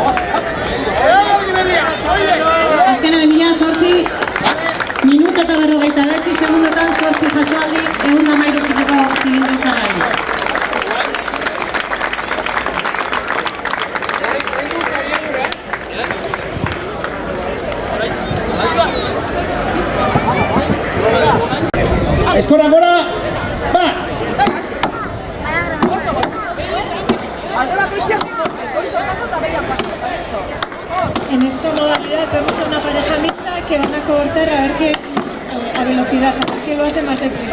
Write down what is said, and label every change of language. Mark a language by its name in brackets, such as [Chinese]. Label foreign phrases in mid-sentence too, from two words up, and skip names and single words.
[Basque] Azkenaren bila 8 minuto eta 49 segundotan 8 jasoaldi 113 kiloko zilindro zarrari. Eskora gora! Ba! [Spanish] En esta modalidad tenemos una pareja mixta que van a cortar a ver qué a velocidad, a ver qué lo hace más deprisa.